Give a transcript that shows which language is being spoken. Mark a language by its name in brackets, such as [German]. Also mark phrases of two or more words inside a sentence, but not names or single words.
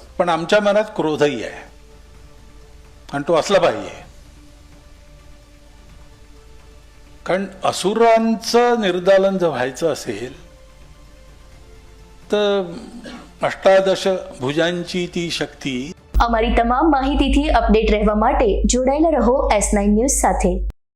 [Marathi] पण आमच्या मनात क्रोधही आहे आणि तो असला पाहिजे. कारण असुरांचं निर्दालन जर व्हायचं असेल तर अष्टादश भुजांची ती शक्ति। [Gujarati] અમારી તમામ માહિતીથી અપડેટ રહેવા માટે જોડાયેલા રહો S9 ન્યૂઝ સાથે।